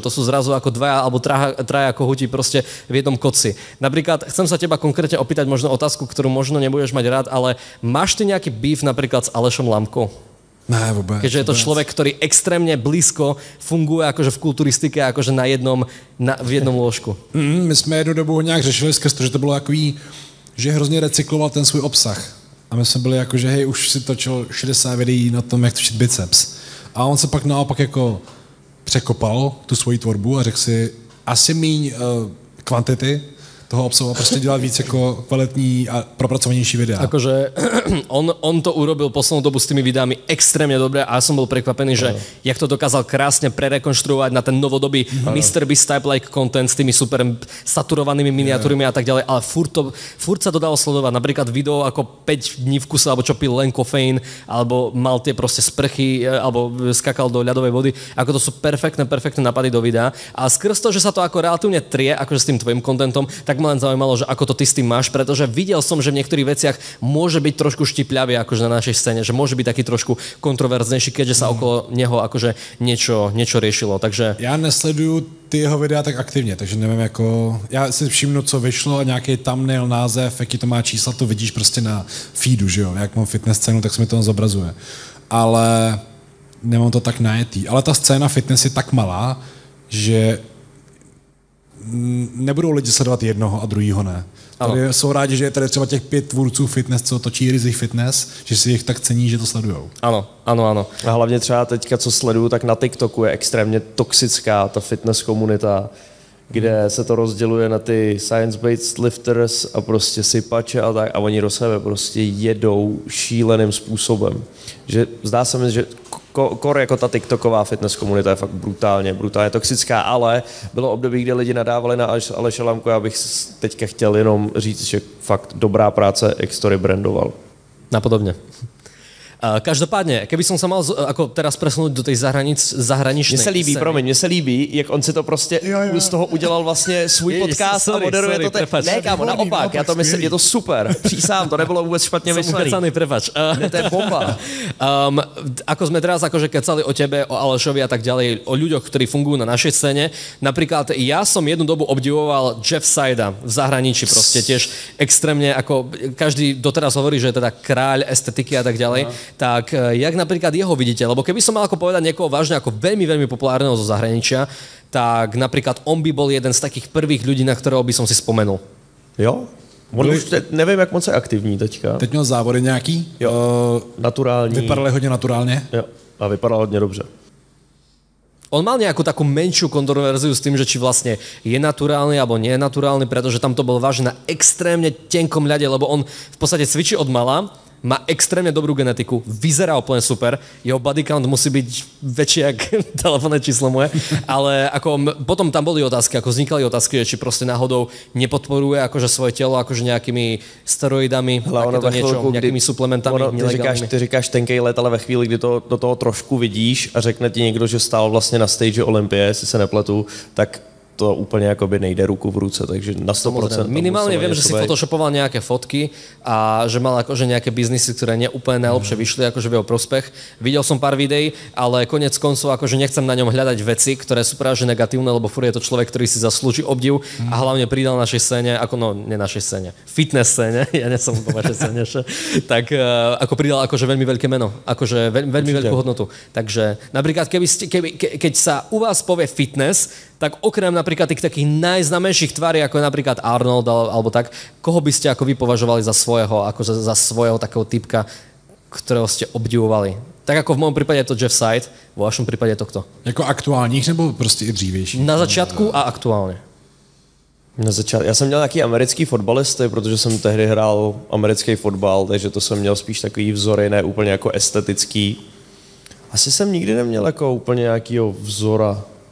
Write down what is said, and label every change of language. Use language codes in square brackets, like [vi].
[sk] To sú zrazu ako dvaja alebo traja kohúti proste v jednom koci. Napríklad chcem sa teba konkrétne opýtať možno otázku, ktorú možno nebudeš mať rád, ale máš ty nejaký beef napríklad s Alešom Lamkou? Ne, vôbec. Keďže je to človek, ktorý extrémne blízko funguje akože v kulturistike, akože v jednom lôžku. [cs] My jsme jednu dobu nějak řešili skrz to, že to bylo takový, že hrozně recykloval ten svůj obsah. A my jsme byli jako, že hej, už si točil 60 videí na tom, jak točit biceps. A on se pak naopak jako překopal tu svoji tvorbu a řekl si asi míň kvantity toho obsahu a prostě dělat víc jako kvalitní a propracovanější videa. [sk] Akože on to urobil poslednú dobu s tými videami extrémne dobre a ja som bol prekvapený, že jak to dokázal krásne prerekonštruovať na ten novodobý MrBeast type like content s tými super saturovanými miniatúrami a tak ďalej, ale furt sa to dalo sledovať. Napríklad video ako 5 dní v kuse, alebo čo pil len kofeín, alebo mal tie proste sprchy, alebo skakal do ľadovej vody. Ako to sú perfektné napady do videa. A skrz to, že sa to ako relatívne trie, akože s tým tvojim contentom, tak Tak ma len zaujímalo, že ako to ty s tým máš, pretože videl som, že v niektorých veciach môže byť trošku štipľavý akože na našej scéne, že môže byť taký trošku kontroverznejší, keďže sa okolo neho akože niečo riešilo. Takže... [cs] Já nesleduju ty jeho videa tak aktivně, takže nevím jako... Já si všimnu, co vyšlo, nějaký thumbnail, název, jaký to má čísla, to vidíš prostě na feedu, že jo? Jak mám fitness scénu, tak se mi to zobrazuje. Ale nemám to tak najetý. Ale ta scéna fitness je tak malá, že nebudou lidi sledovat jednoho a druhýho ne. Tady jsou rádi, že je tady třeba těch 5 tvůrců fitness, co točí Rizzy Fitness, že si jich tak cení, že to sledujou. Ano. A hlavně třeba teďka, co sleduju, tak na TikToku je extrémně toxická ta fitness komunita, kde se to rozděluje na ty science-based lifters a prostě sypače a tak a oni do sebe prostě jedou šíleným způsobem. Že zdá se mi, že kor jako ta TikToková fitness komunita je fakt brutálně toxická, ale bylo období, kde lidi nadávali na Aleše Lamku, já bych teďka chtěl jenom říct, že fakt dobrá práce, jak to rebrandoval. [sk] Napodobne. Každopádne, keby som sa mal ako teraz presunúť do tej zahraničnej [cs] Mně se líbí, jak on si to prostě z toho udělal vlastně svůj podcast a moderuje to teď. Ne, kámo, naopak, já to myslím, je to super. Přísám, to nebylo vůbec špatně myšlený. [sk] Som prepač. Ne, to je bomba. Ako sme teraz akože kecali o tebe, o Alešovi a tak ďalej, o ľuďoch, ktorí fungujú na našej scéne. Napríklad ja som jednu dobu obdivoval Jeff Saida v zahraničí, proste tiež extrémne, ako každý doteraz hovorí, že je teda kráľ estetiky a tak ďalej. Tak jak napríklad jeho vidíte? Lebo keby som mal ako povedať niekoho vážne ako veľmi, veľmi populárneho zo zahraničia, tak napríklad on by bol jeden z takých prvých ľudí, na ktorého by som si spomenul. [cs] Jo? On už nevím, jak moc je aktivní teďka. Teď měl závody nějaký? Jo, naturální. Vypadaly hodně naturálně? Jo, a vypadal hodně dobře. [sk] On mal nejakú takú menšiu kontroverziu s tým, že či vlastne je naturálny alebo nie je naturálny, pretože tam to bol vážne na extrémne tenkom ľade, lebo on v podstate cvičí od mala, má extrémne dobrú genetiku, vyzerá úplne super, jeho body count musí byť väčší jak telefónne číslo moje, ale ako potom tam boli otázky, ako vznikali otázky, že či proste náhodou nepodporuje akože svoje telo akože nejakými steroidami, takéto niečo, nejakými suplementami nelegálnymi. [cs] Ty říkáš tenkej let, ale ve chvíli, kdy to do toho trošku vidíš a řekne ti někdo, že stál vlastně na stage Olympie, jestli se nepletu, tak to úplně jakoby nejde ruku v ruce, takže na 100%. [sk] Minimálne viem, že si photoshopoval nejaké fotky a že mal akože nejaké biznisy, ktoré neúplne najlepšie vyšli akože v jeho prospech. Videl som pár videí, ale konec koncov akože nechcem na ňom hľadať veci, ktoré sú práve že negatívne, lebo furt je to človek, ktorý si zaslúži obdiv a hlavne pridal našej scéne, ako no, nie našej scéne, fitness scéne, ja nie som po vašej scéne, tak ako pridal akože veľmi veľké meno, akože veľmi veľkú hodnotu. Takže napríklad keď sa u vás povie fitness, tak okrem napríklad tých takých najznámejších tvári, ako je napríklad Arnold alebo tak, koho by ste ako vy považovali za svojho, ako za svojho takého typka, ktorého ste obdivovali? Tak ako v mojom prípade je to Jeff Said, vo vašom prípade je to kto? [cs] Jako aktuálních nebo prostě i dřívější? Na začátku a aktuálně. Já jsem měl nějaký americký fotbalisty, protože jsem tehdy hrál americký fotbal, takže to jsem měl spíš takový vzory, ne úplně jako estetický. Asi jsem nikdy neměl jako úplně nějakýho vzora.